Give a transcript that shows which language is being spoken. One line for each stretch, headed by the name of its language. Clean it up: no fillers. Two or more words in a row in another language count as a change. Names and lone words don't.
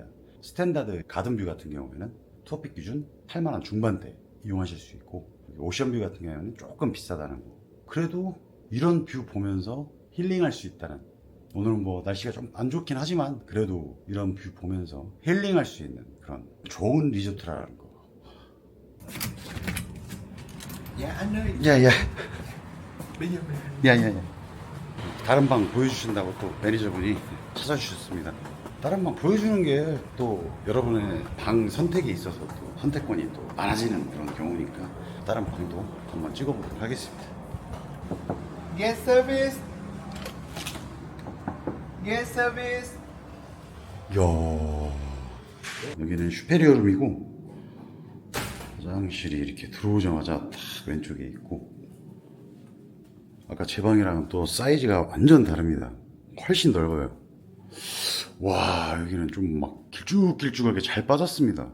Korean: 스탠다드 가든뷰 같은 경우에는 토픽 기준 8만원 중반대 이용하실 수 있고, 오션뷰 같은 경우에는 조금 비싸다는 거. 그래도 이런 뷰 보면서 힐링할 수 있다는, 오늘은 뭐 날씨가 좀 안 좋긴 하지만 그래도 이런 뷰 보면서 힐링할 수 있는 그런 좋은 리조트라는 거.
Vietnamese: Dạ anh ơi,
Korean: 야야
Vietnamese: bây giờ mình
Korean: 야야야, 다른 방 보여주신다고 또 매니저분이 찾아주셨습니다. 다른 방 보여주는 게 또 여러분의 방 선택에 있어서 또 선택권이 또 많아지는 그런 경우니까 다른 방도 한번 찍어보도록 하겠습니다.
English: guest service. Guest service.
Korean: 이야, 여기는 슈페리어룸이고 화장실이 이렇게 들어오자마자 딱 왼쪽에 있고, 아까 제 방이랑은 또 사이즈가 완전 다릅니다. 훨씬 넓어요. 와, 여기는 좀 막 길쭉길쭉하게 잘 빠졌습니다.